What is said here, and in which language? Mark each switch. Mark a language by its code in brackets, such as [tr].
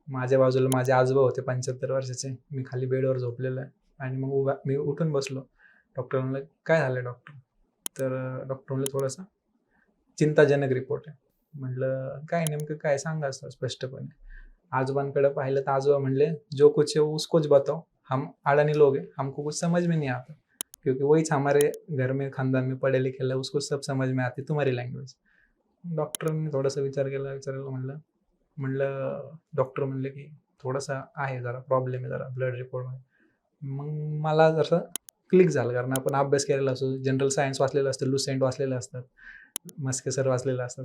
[mr] माझ्या बाजूला माझे आजोबा होते 75 वर्षाचे. मी खाली बेडवर झोपलेलो आहे आणि मग मी उठून बसलो. डॉक्टर म्हणले, "काय झालं डॉक्टर?" तर डॉक्टर म्हणले, "थोडासा चिंताजनक रिपोर्ट आहे." म्हटलं, "काय नेमकं काय सांगा सर स्पष्टपणे." आजोबांकडे पाहिलं तर आजोबा म्हणले, [hi] "जो कुछ है वो उसको च बताओ. हम अडानी लोग हैं, हमको कुछ समझ में नहीं आता. क्योंकि वहीच हमारे घर में खानदान में पढ़े लिखे है, उसको सब समझ में आती तुम्हारी लँग्वेज." [mr] डॉक्टरनी थोडासा विचारलं म्हणलं म्हणलं डॉक्टर म्हणले, की "थोडासा आहे जरा प्रॉब्लेम आहे जरा ब्लड रिपोर्टमध्ये." मग मला जसं क्लिक झालं कारण आपण अभ्यास केलेला असतो, जनरल सायन्स वाचलेलं असतं, लुसेंट वाचलेलं असतात, मस्के सर वाचलेलं असतात.